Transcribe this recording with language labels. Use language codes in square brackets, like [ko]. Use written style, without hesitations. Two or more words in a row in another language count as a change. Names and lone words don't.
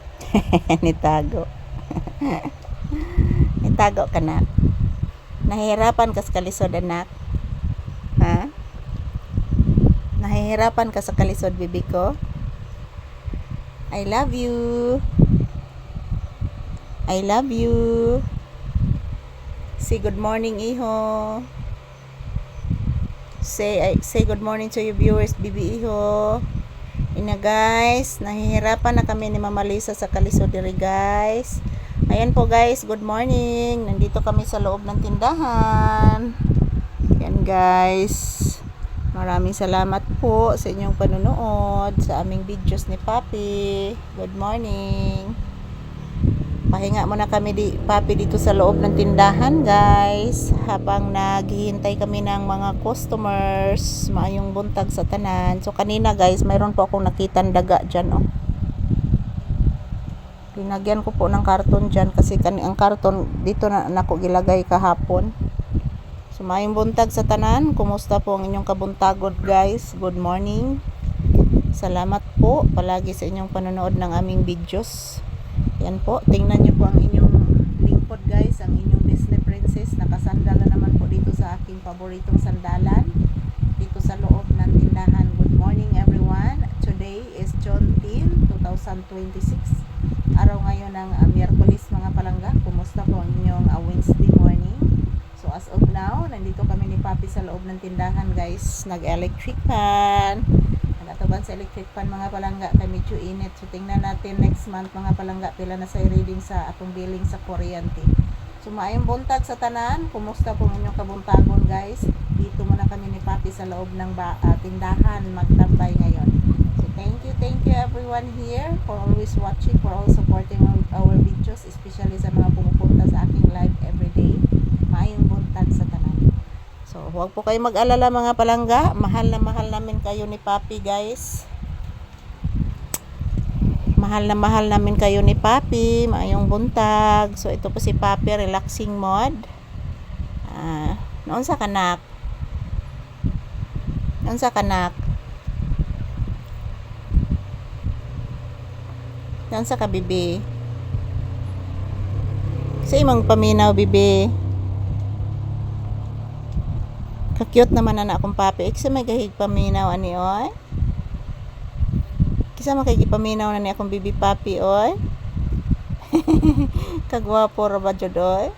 [ceb] Nitago. Nitago ka na. [tl] Nahihirapan ka sa kalisod, anak. Ha? Nahihirapan ka sa kalisod, bibi ko. [en] I love you. I love you. Say good morning, iho. Say good morning to your viewers, bibi iho. [tl] Ina guys, nahihirapan na kami ni Mama Lisa sa kalisod diri guys. Ayan po guys, good morning. Nandito kami sa loob ng tindahan. Yan guys. Maraming salamat po sa inyong panonood sa aming videos ni Papi. [en] Good morning. [tl] Pahinga muna kami Papi dito sa loob ng tindahan guys. Habang naghihintay kami ng mga customers. [ceb] Maayong buntag sa tanan. [tl] So kanina guys, mayroon po akong nakitang daga dyan oh. Linagyan ko po ng karton dyan kasi ang karton dito na ako gilagay kahapon. [ceb] So maayong buntag sa tanan. [tl] Kumusta po ang inyong kabuntagod [ceb] guys? [en] Good morning. [tl] Salamat po palagi sa inyong panonood ng aming videos. Yan po, tingnan nyo po ang inyong lingkod guys, ang inyong Disney princess. Nakasandala naman po dito sa aking paboritong sandalan dito sa loob ng tindahan. [en] Good morning everyone. Today is June 10, 2026. [tl] Araw ngayon ng Miyerkules mga palangga. Kumusta po ang inyong [en] Wednesday morning? So as of now, [tl] nandito kami ni Papi sa loob ng tindahan guys. Nag-electric fan. [ceb] Nagataban sa [en] electric fan [ceb] mga palangga. [tl] Kaya medyo init. So tingnan natin [en] next month [tl] mga palangga. [ceb] Pila na sa reading sa atong billing sa kuryente. So maayong buntag sa tanan. [tl] Kumusta po ang inyong kabuntagon guys? Dito muna kami ni Papi sa loob ng tindahan. Magtambay ngayon. [en] So thank you everyone here for always watching, for all supporting our videos, especially [tl] sa mga pumupunta sa aking live everyday. [ceb] Maayong buntag sa tanan. So, [tl] huwag po kayo mag-alala mga palangga. Mahal namin kayo ni Papi guys. Mahal namin kayo ni Papi. [ceb] Maayong buntag. [tl] So, ito po si Papi, [en] relaxing mode. [ceb] Noon sa kanak. Noon sa kanak. Noon sa kabibi. Sa imong paminaw, bibi. Cute naman na akong Papi. Kisa may kahig paminaw ani oy. Kisa may kahig paminaw na ni akong bibi Papi oy. Kagwapo ra ba jud oy.